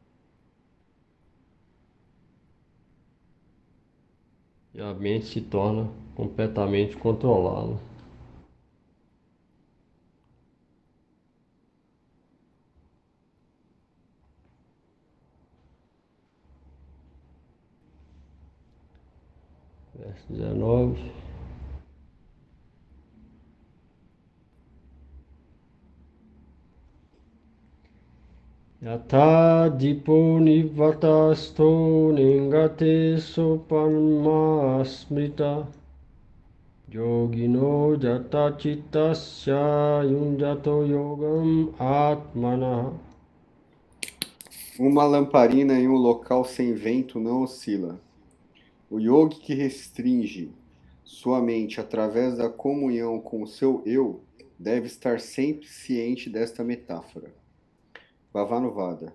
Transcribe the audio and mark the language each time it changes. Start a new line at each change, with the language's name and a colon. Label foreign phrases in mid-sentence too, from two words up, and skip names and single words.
Portuguese: E a mente se torna completamente controlada. Verso 19.
Sanskrit: Yatha dipo nivatasto ningate sopanma smrita yogino jata chittasya yunjato yogam atmana.
Portuguese: Uma lamparina em um local sem vento não oscila. O yogi que restringe sua mente através da comunhão com o seu eu deve estar sempre ciente desta metáfora. Bhavanuvada.